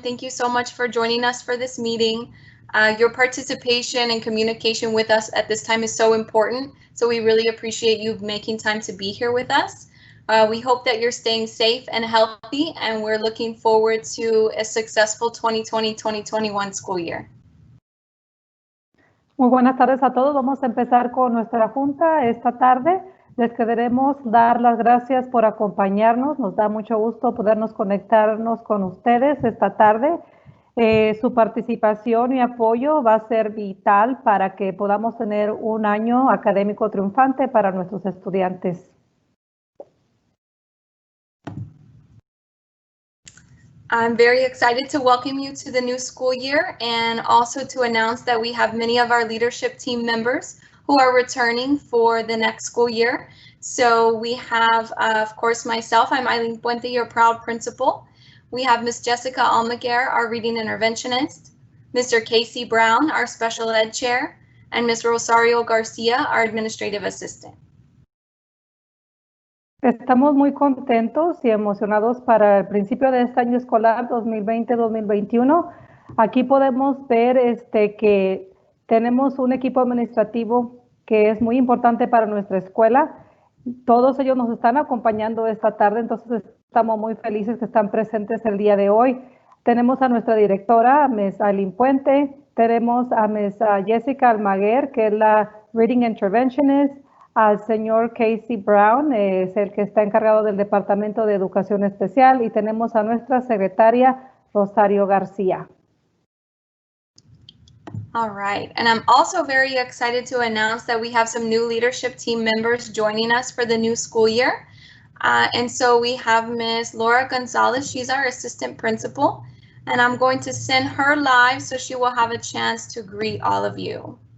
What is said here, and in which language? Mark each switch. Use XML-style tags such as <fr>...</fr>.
<en>Thank you so much for joining us for this meeting. Your participation and communication with us at this time is so important, so we really appreciate you making time to be here with us. We hope that you're staying safe and healthy, and we're looking forward to a successful 2020-2021 school year.</en> <es>Muy buenas tardes a todos. Vamos a empezar con nuestra junta esta tarde. Les queremos dar las gracias por acompañarnos. Nos da mucho gusto podernos conectarnos con ustedes esta tarde. Su participación y apoyo va a ser vital para que podamos tener un año académico triunfante para nuestros estudiantes.</es> <en>I'm very excited to welcome you to the new school year and also to announce that we have many of our leadership team members who are returning for the next school year. So we have, of course, myself, I'm Eileen Puente, your proud principal. We have Miss Jessica Almaguer, our reading interventionist, Mr. Casey Brown, our special ed chair, and Ms. Rosario Garcia, our administrative assistant.</en> <es>Estamos muy contentos y emocionados para el principio de este año escolar 2020-2021. Aquí podemos ver que tenemos un equipo administrativo que es muy importante para nuestra escuela. Todos ellos nos están acompañando esta tarde, entonces estamos muy felices que están presentes el día de hoy. Tenemos a nuestra directora, Ms. Aileen Puente, tenemos a Ms. Jessica Almaguer, que es la Reading Interventionist, al señor Casey Brown, es el que está encargado del Departamento de Educación Especial, y tenemos a nuestra secretaria, Rosario García.</es> <en>All right, and I'm also very excited to announce that we have some new leadership team members joining us for the new school year. And so we have Ms. Laura Gonzalez, she's our assistant principal, and I'm going to send her live so she will have a chance to greet all of you.</en>